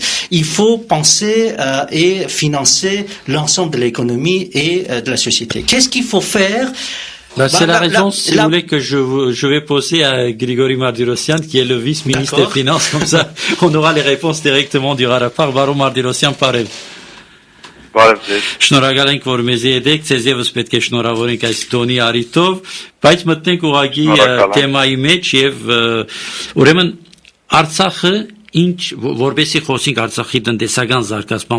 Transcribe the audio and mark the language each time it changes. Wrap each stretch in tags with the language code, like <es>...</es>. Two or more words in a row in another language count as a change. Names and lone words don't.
<fr>Il faut penser et financer l'ensemble de l'économie et de la société. Qu'est-ce qu'il faut faire? C'est la raison, si vous voulez, que je vais poser à Grigori Mardirosyan, qui est le vice-ministre des Finances, comme ça, on aura les réponses directement du Rarapar. Varo Mardirosyan, pareil.</fr> <hy>Շնորհակալ ենք, որ մեզի եք, ձեզ եւս պետք է շնորհավորենք այս տոնի առիթով, բայց մտնենք ուղղակի թեմայի մեջ եւ ուրեմն Արցախը որպեսզի խոսենք Արցախի տնտեսական զարգացման</hy>